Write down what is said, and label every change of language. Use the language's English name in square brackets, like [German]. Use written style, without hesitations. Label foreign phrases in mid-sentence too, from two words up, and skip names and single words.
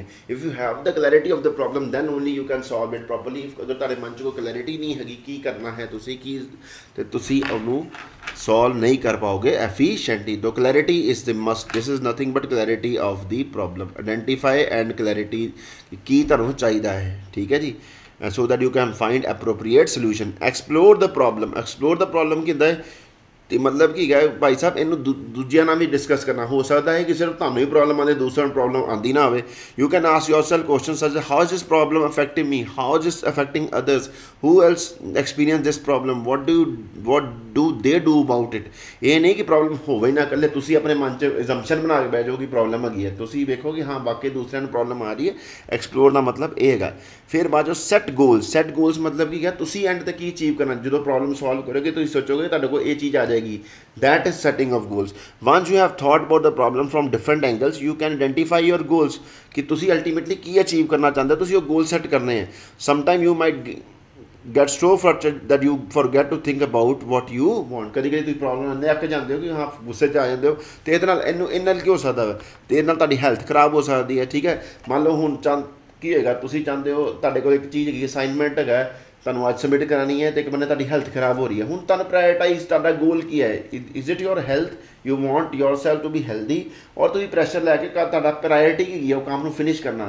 [English] If you have the clarity of the problem then only you can solve it properly. [Punjabi] ਅਗਰ ਤੁਹਾਡੇ ਮਨ 'ਚ ਕੋਈ ਕਲੈਰਿਟੀ ਨਹੀਂ ਹੈਗੀ ਕੀ ਕਰਨਾ ਹੈ ਤੁਸੀਂ ਕੀ, ਤੇ ਤੁਸੀਂ ਉਹਨੂੰ ਸੋਲਵ ਨਹੀਂ ਕਰ ਪਾਓਗੇ ਐਫੀਸ਼ੀਐਂਟਲੀ। [English] ਤੋ clarity is the must, this is nothing but clarity of the problem। identify and clarity [Punjabi] ਕੀ ਤੁਹਾਨੂੰ ਚਾਹੀਦਾ ਹੈ, ਠੀਕ ਹੈ ਜੀ। [English] So that you can find appropriate solution. Explore the problem. Explore the problem [Punjabi] ਕੀ ਹੁੰਦਾ ਹੈ ਤੇ ਮਤਲਬ ਕੀ ਹੈ ਭਾਈ ਸਾਹਿਬ ਇਹਨੂੰ ਦੂਜਿਆਂ ਨਾਲ ਵੀ ਡਿਸਕਸ ਕਰਨਾ। ਹੋ ਸਕਦਾ ਹੈ ਕਿ ਸਿਰਫ ਤੁਹਾਨੂੰ ਹੀ ਪ੍ਰੋਬਲਮ ਆਉਂਦੀ ਦੂਸਰਿਆਂ ਨੂੰ ਪ੍ਰੋਬਲਮ ਆਉਂਦੀ ਨਾ ਹੋਵੇ। [English] You can ask yourself question such as how is this problem affecting me, how is this affecting others, who else experience this problem, what do they do about it। [Punjabi] ਇਹ ਨਹੀਂ ਕਿ ਪ੍ਰੋਬਲਮ ਹੋਵੇ ਨਾ ਇਕੱਲੇ ਤੁਸੀਂ ਆਪਣੇ ਮਨ 'ਚ ਐਜ਼ੰਪਸ਼ਨ ਬਣਾ ਕੇ ਬਹਿ ਜਾਓ ਕਿ ਪ੍ਰੋਬਲਮ ਹੈਗੀ ਹੈ। ਤੁਸੀਂ ਵੇਖੋ ਕਿ ਹਾਂ ਬਾਕੀ ਦੂਸਰਿਆਂ ਨੂੰ ਪ੍ਰੋਬਲਮ ਆ ਰਹੀ ਹੈ। ਐਕਸਪਲੋਰ ਦਾ ਮਤਲਬ ਇਹ ਹੈਗਾ। ਫਿਰ ਬਾਅਦ ਚੋਂ [English] set goals. set goals [Punjabi] ਮਤਲਬ ਕੀ ਹੈ ਤੁਸੀਂ ਐਂਡ ਤੇ ਕੀ ਅਚੀਵ ਕਰਨਾ। ਜਦੋਂ ਪ੍ਰੋਬਲਮ ਸੋਲਵ ਕਰੋਗੇ ਤੁਸੀਂ ਸੋਚੋਗੇ ਤੁਹਾਡੇ ਕੋਲ ਇਹ ਚੀਜ਼ ਆ ਜਾਏਗੀ। [English] that is setting of goals. Once you have thought about the problem from different angles you can identify your goals [Punjabi] ਕਿ ਤੁਸੀਂ ਅਲਟੀਮੇਟਲੀ ਕੀ ਅਚੀਵ ਕਰਨਾ ਚਾਹੁੰਦੇ ਹੋ। ਤੁਸੀਂ ਉਹ ਗੋਲ ਸੈੱਟ ਕਰਨੇ ਹੈ। [English] sometime you might get so frustrated that you forget to think about what you want। [Punjabi] ਕਦੀ ਕਦੀ ਤੁਸੀਂ ਪ੍ਰੋਬਲਮ ਇੰਨੇ ਅੱਕ ਜਾਂਦੇ ਹੋ ਕਿ ਹਾਂ ਗੁੱਸੇ 'ਚ ਆ ਜਾਂਦੇ ਹੋ ਅਤੇ ਇਹਦੇ ਨਾਲ ਇਹਦੇ ਨਾਲ ਕੀ ਹੋ ਸਕਦਾ ਵਾ ਅਤੇ ਇਹਦੇ ਨਾਲ ਤੁਹਾਡੀ ਹੈਲਥ ਖਰਾਬ ਹੋ ਸਕਦੀ ਹੈ, ਠੀਕ ਹੈ। ਮੰਨ ਲਓ ਹੁਣ ਕੀ ਹੈਗਾ ਤੁਸੀਂ ਚਾਹੁੰਦੇ ਹੋ ਤੁਹਾਡੇ ਕੋਲ ਇੱਕ ਚੀਜ਼ ਹੈਗੀ ਅਸਾਈਨਮੈਂਟ ਹੈਗਾ ਤੁਹਾਨੂੰ ਅੱਜ ਸਬਮਿਟ ਕਰਾਉਣੀ ਹੈ ਅਤੇ ਇੱਕ ਬੰਦੇ ਤੁਹਾਡੀ ਹੈਲਥ ਖਰਾਬ ਹੋ ਰਹੀ ਹੈ। ਹੁਣ ਤੁਹਾਨੂੰ ਪ੍ਰਾਇਰਟਾਈਜ਼ ਤੁਹਾਡਾ ਗੋਲ ਕੀ ਹੈ, [English] is it your health, you want your self to be healthy, [Punjabi] ਔਰ ਤੁਸੀਂ ਪ੍ਰੈਸ਼ਰ ਲੈ ਕੇ ਤੁਹਾਡਾ ਪ੍ਰਾਇਰਟੀ ਕੀ ਹੈ ਉਹ ਕੰਮ ਨੂੰ ਫਿਨਿਸ਼ ਕਰਨਾ।